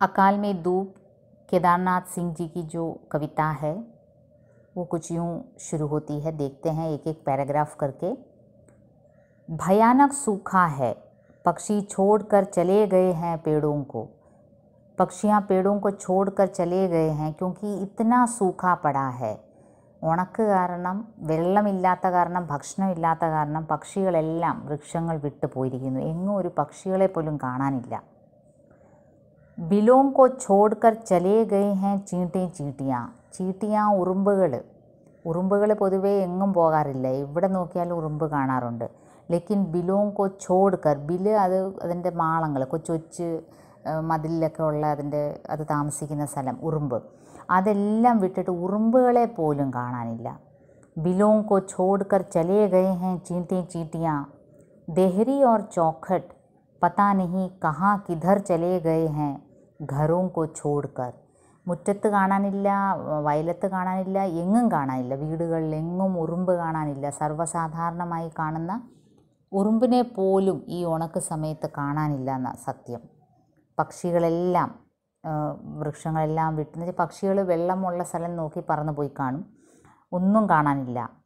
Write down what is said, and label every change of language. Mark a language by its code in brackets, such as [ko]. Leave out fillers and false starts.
[hi] अकाल में दूब केदारनाथ सिंह जी की जो कविता है वो कुछ यूँ शुरू होती है। देखते हैं एक एक पैराग्राफ करके। भयानक सूखा है, पक्षी छोड़कर चले गए हैं पेड़ों को। पक्षियाँ पेड़ों को छोड़कर चले गए हैं क्योंकि इतना सूखा पड़ा है। [ml] ഉണക്ക് കാരണം, വെള്ളമില്ലാത്ത കാരണം, ഭക്ഷണമില്ലാത്ത കാരണം പക്ഷികളെല്ലാം വൃക്ഷങ്ങൾ വിട്ടു പോയിരിക്കുന്നു. എങ്ങും ഒരു പക്ഷികളെ പോലും കാണാനില്ല. [hi] ബിലോം കോ ഛോഡ്കർ ചലേ ഗയേ ഹൈ ചീട്ടിയാ [ml] ഉറുമ്പുകൾ പൊതുവേ എങ്ങും പോകാറില്ല, എവിടെ നോക്കിയാലും ഉറുമ്പ് കാണാറുണ്ട്. [hi] ലേക്കിൻ ബിലോം കോ ഛോഡ്കർ, [ml] ബില് അതിൻ്റെ മാളങ്ങൾ, കൊച്ചു മതിലൊക്കെ ഉള്ള അത് താമസിക്കുന്ന സ്ഥലം, ഉറുമ്പ്, അതെല്ലാം വിട്ടിട്ട് ഉറുമ്പുകളെ പോലും കാണാനില്ല. [hi] ബിലോം കോ ഛോഡ്കർ ചലേ ഗയേ ഹൈ ചീട്ടിയാ देहरी और चौखट पता नहीं कहाँ किधर चले गए हैं घरों को छोड़कर. [ml] മുറ്റത്ത് കാണാനില്ല, വയലത്ത് കാണാനില്ല, എങ്ങും കാണാനില്ല, വീടുകളിൽ എങ്ങും ഉറുമ്പ് കാണാനില്ല. സർവ്വസാധാരണമായി കാണുന്ന ഉറുമ്പിനെ പോലും ഈ ഉണക്ക് സമയത്ത് കാണാനില്ല എന്ന സത്യം. പക്ഷികളെല്ലാം, വൃക്ഷങ്ങളെല്ലാം വിട്ട്, പക്ഷികൾ വെള്ളമുള്ള സ്ഥലം നോക്കി പറന്നു പോയി കാണും, ഒന്നും കാണാനില്ല.